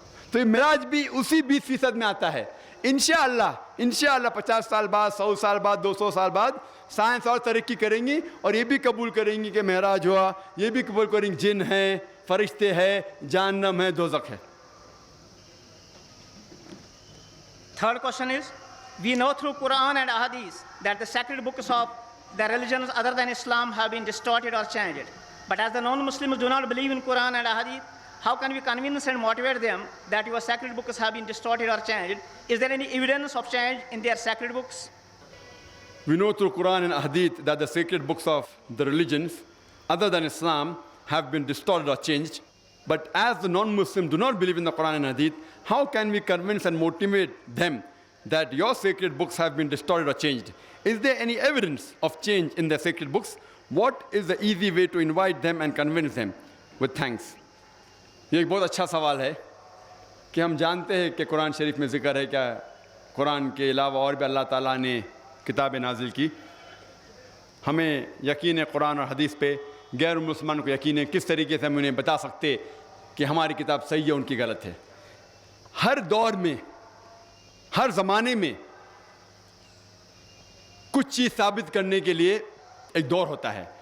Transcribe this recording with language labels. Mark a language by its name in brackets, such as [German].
[Urdu] تو یہ معراج بھی اسی 20% میں آتا ہے. انشاءاللہ 50 سال بعد 100 سال بعد 200 سال بعد سائنس اور ترقی کریں گی اور یہ بھی قبول کریں گی کہ معراج ہوا, یہ بھی قبول کریں گے جن ہیں, فرشتے ہیں, جہنم ہے, دوزخ ہے. [English] Third question is, we know through Quran and Ahadith that the sacred books of the religions other than Islam have been distorted or changed. But as the non-Muslims do not believe in Quran and Ahadith, how can we convince and motivate them that your sacred books have been distorted or changed? Is there any evidence of change in their sacred books? We know through Quran and Hadith that the sacred books of the religions other than Islam have been distorted or changed. But as the non-Muslims do not believe in the Quran and Hadith, how can we convince and motivate them that your sacred books have been destroyed or changed? Is there any evidence of change in the sacred books? What is the easy way to invite them and convince them? With thanks. [Urdu] یہ ایک بہت اچھا سوال ہے کہ ہم جانتے ہیں کہ قرآن شریف میں ذکر ہے کہ قرآن کے علاوہ اور بھی اللہ تعالیٰ نے کتابیں نازل کی. ہمیں یقین ہے قرآن اور حدیث پہ. غیر مسلمان کو یقین ہے. کس طریقے سے ہم انہیں بتا سکتے کہ ہماری کتاب صحیح ہے ان کی غلط ہے؟ ہر دور میں ہر زمانے میں کچھ چیز ثابت کرنے کے لیے ایک دور ہوتا ہے.